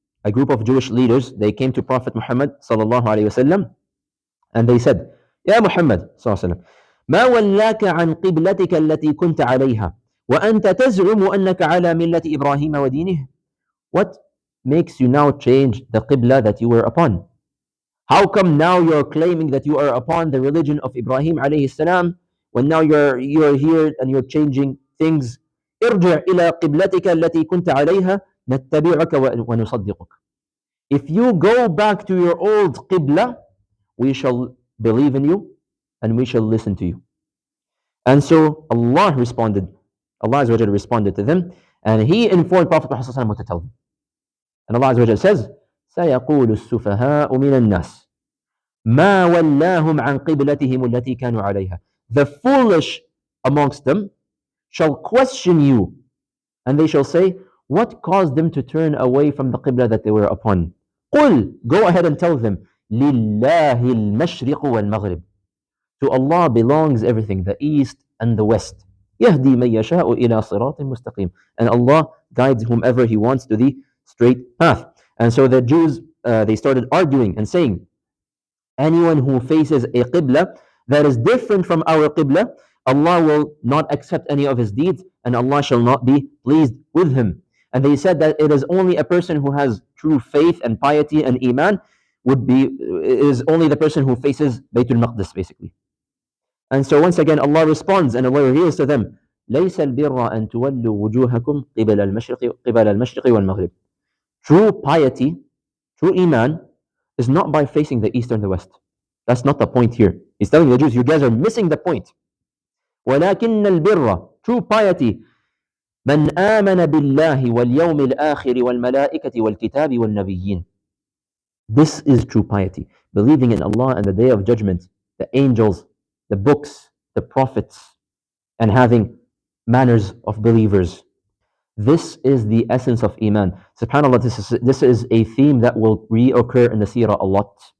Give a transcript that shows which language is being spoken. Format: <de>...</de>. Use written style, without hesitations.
<en>a group of Jewish leaders, they came to Prophet Muhammad sallallahu alaihi wasallam, and they said, "Ya Muhammad sallallahu alaihi wasallam,</en> <ar>ما ولاك عن قبلتك التي كنت عليها وأنت تزعم أنك على ملة إبراهيم ودينه."</ar> <en>What makes you now change the qibla that you were upon? How come now you're claiming that you are upon the religion of Ibrahim alayhi salam when now you're here and you're changing things?</en> <ar>ارجع إلى قبلتك التي كنت عليها نتبعك ونصدقك.</ar> <en>If you go back to your old qibla, we shall believe in you and we shall listen to you. And so Allah responded, Allah Azza wa Jalla responded to them, and He informed Prophet Muhammad what to tell them. And Allah Azza wa Jalla says,</en> <ar>سيقول السفهاء من الناس ما ولاهم عن قبلتهم التي كانوا عليها.</ar> <en>The foolish amongst them shall question you, and they shall say, what caused them to turn away from the qibla that they were upon?</en> <ar>قل,</ar> <en>go ahead and tell them,</en> <ar>لله المشرق والمغرب.</ar> <en>To Allah belongs everything, the east and the west.</en> <ar>يهدي من يشاء إلى صراط مستقيم.</ar> <en>And Allah guides whomever He wants to the straight path. And so the Jews, they started arguing and saying, anyone who faces a qibla that is different from our qibla, Allah will not accept any of his deeds, and Allah shall not be pleased with him. And they said that it is only a person who has true faith and piety and iman is only the person who faces Baytul Maqdis, basically. And so once again, Allah responds and Allah reveals to them,</en> <ar>ليس البر أن تولوا وجوهكم قبل المشرق والمغرب.</ar> <en>True piety, true iman, is not by facing the east and the west. That's not the point here. He's telling the Jews, you guys are missing the point.</en> <ar>ولكن البر,</ar> <en>true piety,</en> <ar>من آمن بالله واليوم الآخر والملائكة والكتاب والنبيين.</ar> <en>This is true piety, believing in Allah and the Day of Judgment, the angels, the books, the prophets, and having manners of believers. This is the essence of Iman. SubhanAllah, this is a theme that will reoccur in the Seerah a lot.</en>